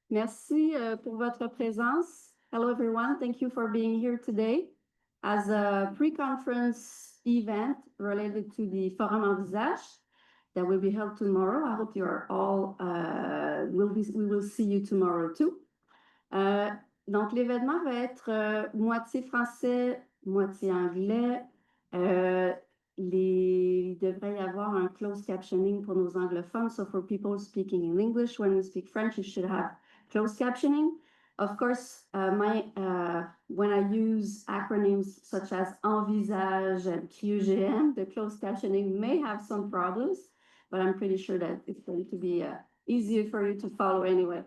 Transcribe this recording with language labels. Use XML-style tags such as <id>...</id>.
<fr>Merci pour votre présence.</fr> <en>Hello, everyone. Thank you for being here today as a pre-conference event related to the Forum Envisage that will be held tomorrow. I hope you are all, we will see you tomorrow too.</en> <fr>Donc, l'événement va être moitié français, moitié anglais. Il devrait y avoir un closed captioning pour nos anglophones.</fr> <en>So for people speaking in English, when we speak French, you should have closed captioning. Of course, when I use acronyms such as Envisage and QGM, the closed captioning may have some problems, but I'm pretty sure that it's going to be easier for you to follow anyway.</en>